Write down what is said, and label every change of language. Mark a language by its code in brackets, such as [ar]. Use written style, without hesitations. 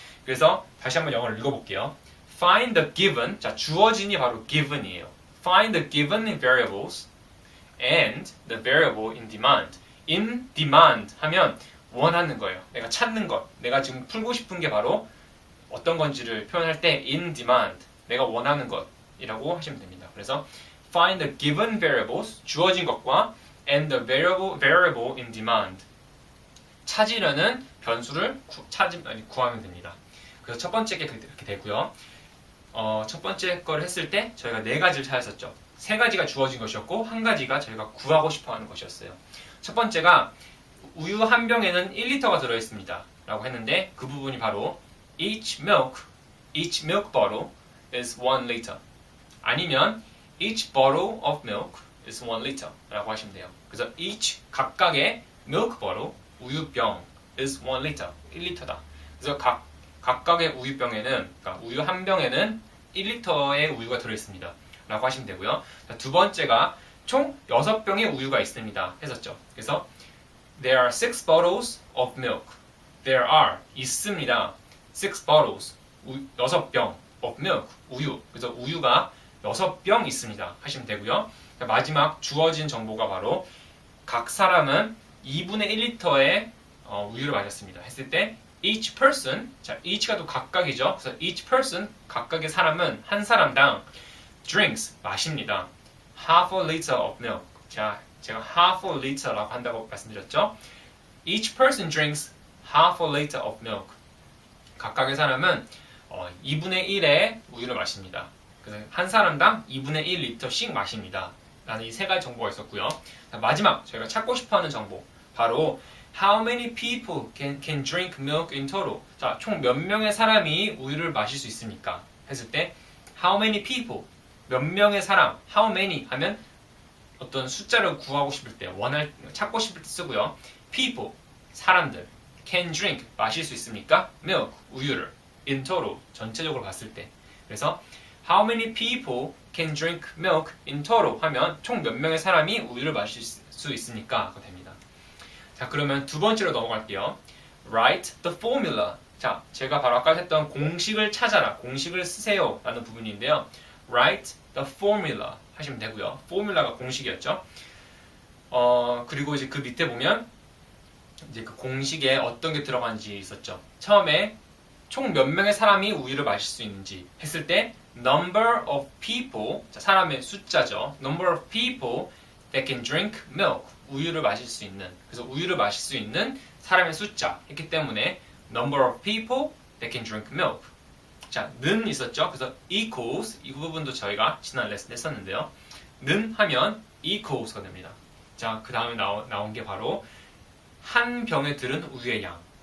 [ko] 그래서 다시 한번 영어를 읽어볼게요. [en] Find the given, [ko] 자 주어진이 바로 given이에요. [en] Find the given variables and the variable in demand. [ko] in demand 하면 원하는 거예요. 내가 찾는 것, 내가 지금 풀고 싶은 게 바로 어떤 건지를 표현할 때 in demand, 내가 원하는 것이라고 하시면 됩니다. [en] 그래서 find the given variables, [ko] 주어진 것과 [en] and the variable in demand, [ko] 찾으려는 변수를 구하면 됩니다. 그래서 첫 번째 게 그렇게 되고요. 첫 번째 걸 했을 때 저희가 네 가지를 찾았었죠. 세 가지가 주어진 것이었고 한 가지가 저희가 구하고 싶어하는 것이었어요. 첫 번째가 우유 한 병에는 1리터가 들어있습니다 라고 했는데 그 부분이 바로 [en] each milk bottle is 1 liter, [ko] 아니면 [en] each bottle of milk is 1 liter [ko] 라고 하시면 돼요. [en] 그래서 each, 각각의 milk bottle, 우유병 is 1 liter, 1리터다. 그래서 [ko] 각각의 우유병에는, 그러니까 우유 한 병에는 1리터의 우유가 들어있습니다. 라고 하시면 되고요. 자, 두 번째가 총 6병의 우유가 있습니다. 했었죠. [en] 그래서 there are 6 bottles of milk. There are 있습니다. 6 bottles 6병 of milk 우유. [ko] 그래서 우유가 6병 있습니다. 하시면 되고요. 자, 마지막 주어진 정보가 바로 각 사람은 2분의 1리터의 우유를 마셨습니다. 했을 때 each person, 자 each가 또 각각이죠. 그래서 each person 각각의 사람은 한 사람당 drinks 마십니다. [en] half a liter of milk. [ko] 자, 제가 half a liter라고 한다고 말씀드렸죠. [en] Each person drinks half a liter of milk. [ko] 각각의 사람은 2분의 1의 우유를 마십니다. 그래서 한 사람당 2분의 1리터씩 마십니다. 라는 이 세 가지 정보가 있었고요. 자, 마지막 저희가 찾고 싶어하는 정보 바로 [en] How many people can drink milk in total? [ko] 자, 총 몇 명의 사람이 우유를 마실 수 있습니까? 했을 때 [en] How many people? [ko] 몇 명의 사람? [en] How many? [ko] 하면 어떤 숫자를 구하고 싶을 때, 찾고 싶을 때 쓰고요. People, 사람들. [en] Can drink, [ko] 마실 수 있습니까? Milk, 우유를. In total, 전체적으로 봤을 때. [en] 그래서 How many people can drink milk in total? [ko] 하면 총 몇 명의 사람이 우유를 마실 수 있습니까? 가 됩니다. 자, 그러면 두 번째로 넘어갈게요. [en] Write the formula. [ko] 자, 제가 바로 아까 했던 공식을 찾아라, 공식을 쓰세요 라는 부분인데요. [en] Write the formula 하시면 되고요. [ko] formula가 공식이었죠. 그리고 이제 그 밑에 보면 이제 그 공식에 어떤 게 들어간지 있었죠. 처음에 총 몇 명의 사람이 우유를 마실 수 있는지 했을 때 number of people, 자, 사람의 숫자죠. [en] number of people that can drink milk, [ko] 우유를 마실 수 있는, 그래서 우유를 마실 수 있는 사람의 숫자 했기 때문에 [en] number of people that can drink milk. [ko] 자, 는 있었죠. 그래서 equals, 이 부분도 저희가 지난 레슨에 했었는데요. 는 하면 equals가 됩니다. 자, 그 다음에 나온 게 바로 한 병에 들은 우유의 양.